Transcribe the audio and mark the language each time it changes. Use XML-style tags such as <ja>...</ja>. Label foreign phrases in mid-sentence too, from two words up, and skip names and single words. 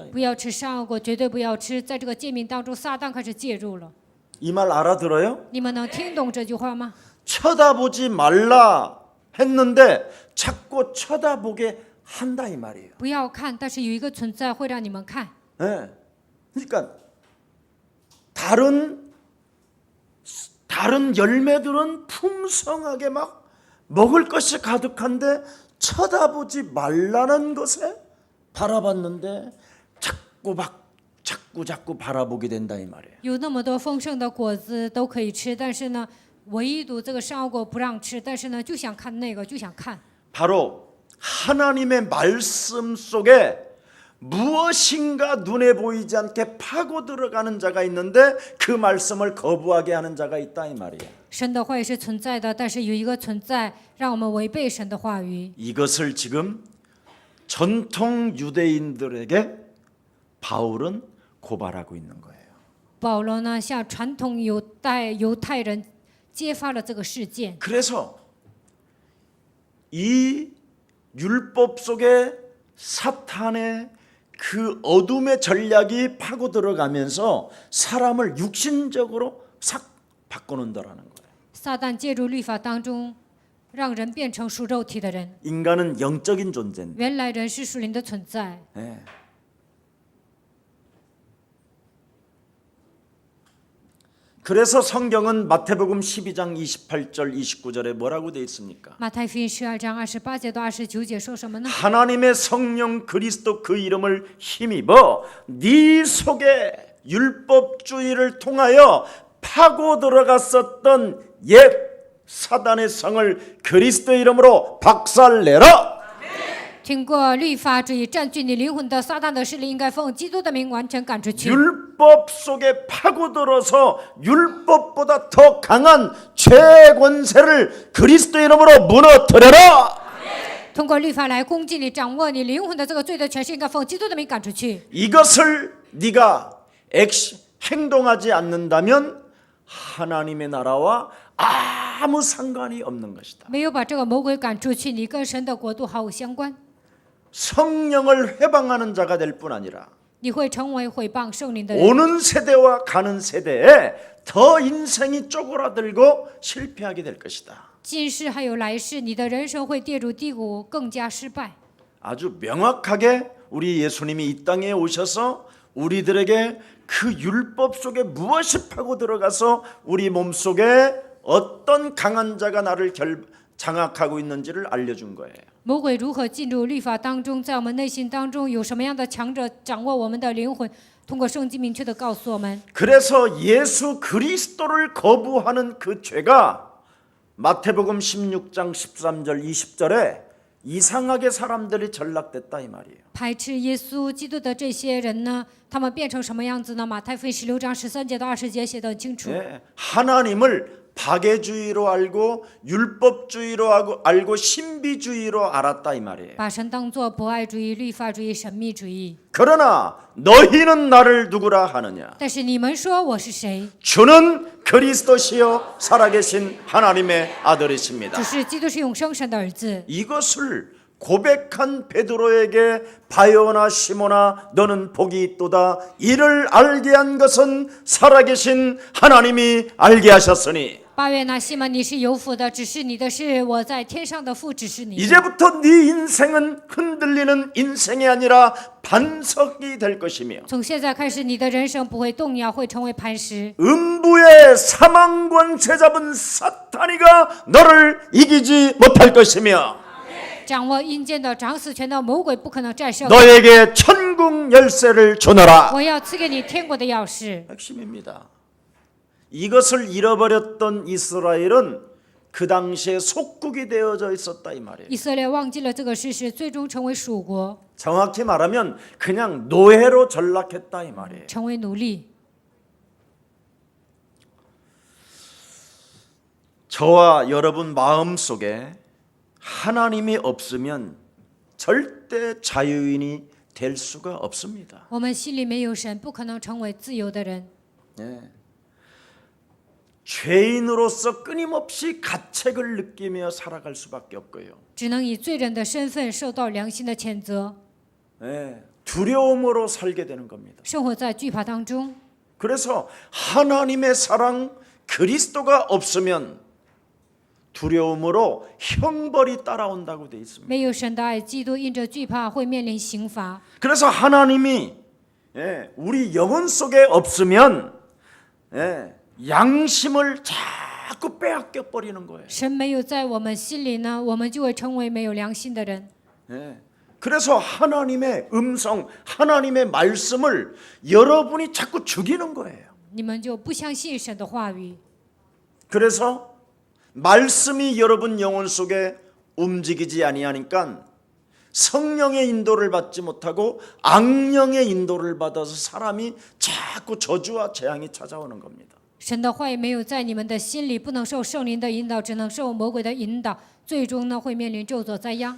<zh>不要吃善恶果，绝对不要吃。在这个诫命当中，撒旦开始介入了。</zh> <ko>이 말 알아들어요?</ko> <zh>你们能听懂这句话吗？</zh> <ko>쳐다보지 말라 했는데 자꾸 쳐다보게 한다 이 말이에요.</ko> <zh>不要看，但是有一个存在会让你们看。</zh> <ko>네. 그러니까 다른 다른 열매들은 풍성하게 막 먹을 것이 가득한데 쳐다보지 말라는 것에 바라봤는데 자꾸 바라보게 된다 이 말이에요.</ko> <zh>有那么多丰盛的果子都可以吃，但是呢，唯独这个善恶果不让吃，但是呢，就想看那个，就想看。</zh> <ko>바로 하나님의 말씀 속에 무엇인가 눈에 보이지 않게 파고 들어가는 자가 있는데 그 말씀을 거부하게 하는 자가 있다 이 말이에요.</ko> <zh>神的话语是存在的，但是有一个存在让我们违背神的话语。</zh> <ko>이것을 지금 전통 유대인들에게 바울은 고발하고 있는 거예요.</ko> <zh>保罗呢，向传统犹太人揭发了这个事件。</zh> <ko>그래서 이 율법 속에 사탄의 그 어둠의 전략이 파고 들어가면서 사람을 육신적으로 싹 바꿔놓는다라는 거예요.</ko> <zh>撒旦借助律法当中，让人变成属肉体的人。</zh> <ko>인간은 영적인 존재인데</ko> <zh>原来人是属灵的存在。</zh> <ko>예. 그래서 성경은 마태복음 12장 28절 29절에 뭐라고 되어 있습니까?</ko> <zh>马太福音12章28节到29节说什么呢？</zh> <ko>하나님의 성령 그리스도 그 이름을 힘입어 네 속에 율법주의를 통하여 파고 들어갔었던 옛 사단의 성을 그리스도의 이름으로 박살내라.</ko> <zh>听过律法主义占据你灵魂的撒旦的势力，应该奉基督的名完全赶出去。</zh> <ko>율법 속에 파고들어서 율법보다 더 강한 죄권세를 그리스도의 이름으로 무너뜨려라.</ko> <zh>通过律法来攻击你、掌握你灵魂的这个罪的权势，应该奉基督的名赶出去。</zh> <ko>이것을 네가 행동하지 않는다면 하나님의 나라와 아무 상관이 없는 것이다.</ko> <zh>没有把这个魔鬼赶出去，你跟神的国度毫无相关。</zh> <ko>성령을 회방하는 자가 될 뿐 아니라</ko> <zh>你会成为毁谤圣灵的人。</zh> <ko>오는 세대와 가는 세대에 더 인생이 쪼그라들고 실패하게 될 것이다.</ko> <zh>今世还有来世，你的人生会跌入低谷，更加失败。</zh> <ko>아주 명확하게 우리 예수님이 이 땅에 오셔서 우리들에게 그 율법 속에 무엇이 파고 들어가서 우리 몸속에 어떤 강한 자가 나를 장악하고 있는지를 알려준 거예요.</ko> <zh>魔鬼如何进入律法当中，在我们内心当中有什么样的强者掌握我们的灵魂？通过圣经明确的告诉我们。</zh> <ko>그래서 예수 그리스도를 거부하는 그 죄가 마태복음 16장 13절 20절에 이상하게 사람들이 전락됐다 이 말이에요.</ko> <zh>排斥耶稣基督的这些人呢，他们变成什么样子呢？马太福音16章13节到20节写得很清楚。</zh> <ko>네, 하나님을 박애주의로 알고 율법주의로 알고 신비주의로 알았다 이 말이에요.</ko> <zh>把神当作博爱主义、律法主义、神秘主义。</zh> <ko>그러나 너희는 나를 누구라 하느냐?</ko> <zh>但是你们说我是谁？</zh> <ko>주는 그리스도시요 살아계신 하나님의 아들이십니다.</ko> <zh>只是基督是永生神的儿子。</zh> <ko>이것을 고백한 베드로에게 바요나 시모나 너는 복이 있도다. 이를 알게 한 것은 살아계신 하나님이 알게 하셨으니</ko> <zh>巴约拿西门，你是有福的，指示你的是我在天上的父指示你。</zh> <ko>이제부터 네 인생은 흔들리는 인생이 아니라 반석이 될 것이며</ko> <zh>从现在开始，你的人生不会动摇，会成为磐石。</zh> <ko>음부의 사망권 제잡은 사탄이가 너를 이기지 못할 것이며</ko> <zh>掌握阴间的掌死权的魔鬼不可能战胜。</zh> <ko>너에게 천국 열쇠를 주노라.</ko> <zh>我要赐给你天国的钥匙。</zh> <ko>핵심입니다. 이것을 잃어버렸던 이스라엘은 그 당시에 속국이 되어져 있었다 이 말이에요.</ko> <zh>以色列忘记了这个事实，最终成为属国，</zh> <ko>정확히 말하면 그냥 노예로 전락했다 이 말이에요.</ko> <zh>成为奴隶。</zh> <ko>저와 여러분 마음속에 하나님이 없으면 절대 자유인이 될 수가 없습니다.</ko> <zh>我们心里没有神，不可能成为自由的人。</zh> <ko>네. 죄인으로서 끊임없이 가책을 느끼며 살아갈 수밖에 없고요.</ko> <zh>只能以罪人的身份受到良心的谴责，</zh> <ko>네. 두려움으로 살게 되는 겁니다.</ko> <zh>生活在惧怕当中。</zh> <ko>그래서 하나님의 사랑 그리스도가 없으면 두려움으로 형벌이 따라온다고 되어 있습니다.</ko> <zh>没有神的爱，基督因着惧怕会面临刑罚。</zh> <ko>그래서 하나님이 우리 영혼 속에 없으면 양심을 자꾸 빼앗겨 버리는 거예요.</ko> <zh>神没有在我们心里呢，我们就会成为没有良心的人。</zh> <ko>예. 그래서 하나님의 음성, 하나님의 말씀을 여러분이 자꾸 죽이는 거예요.</ko> <zh>你们就不相信神的话语，</zh> <ko>그래서 말씀이 여러분 영혼 속에 움직이지 아니하니까 성령의 인도를 받지 못하고 악령의 인도를 받아서 사람이 자꾸 저주와 재앙이 찾아오는 겁니다.</ko> <zh>神的话语没有在你们的心里，不能受圣灵的引导，只能受魔鬼的引导，最终呢会面临咒诅灾殃。</zh>